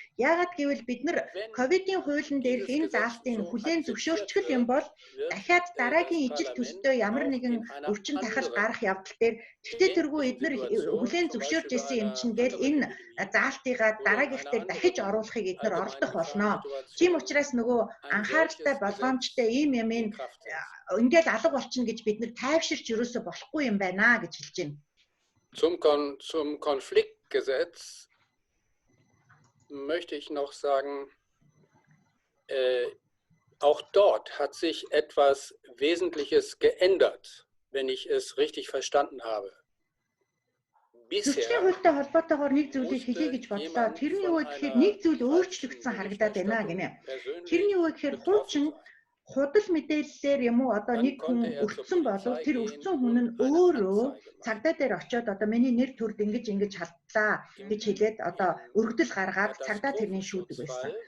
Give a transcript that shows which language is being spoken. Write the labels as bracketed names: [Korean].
[Mongolian] Яагаад гэвэл бид нар ковидын хуулийн дээрх энэ заалтыг хүлээн зөвшөөрчихөл юм бол дахиад дараагийн ижил төстэй ямар нэгэн өвчин тахал гарах явдал дээр тэгтээ тэргүй эдгээр хүлээн зөвшөөрж исэн юм чинь гээл энэ заалтыгаа дараагийнх дээр дахиж оруулахыг эдгээр оролдох болно. Тийм учраас нөгөө анхааралтай болгоомжтой ийм юм ингээл алга болчихно гэж бид нар тайвширч ерөөсө болохгүй юм байна гэж хэлж байна. [German] Zum Konfliktgesetz möchte ich noch sagen, auch dort hat sich etwas Wesentliches geändert, wenn ich es richtig verstanden habe. Bisher [Mongolian] холбоотойгоор нэг зүйлийг хэлье гэж бодлоо. Тэрний юу гэхээр нэг зүйл өөрчлөгдсөн харагдаад байна гинэ. Тэрний юу гэхээр хуучин худал мэдээллээр юм уу одоо нэг хүн өртсөн болов тэр өртсөн хүн нь өөрөө цагдаа дээр очиод одоо миний нэр төрд ингэж халдлаа гэж хэлээд одоо өргөдөл гаргаад цагдаа тэрний шүүдэг байсан.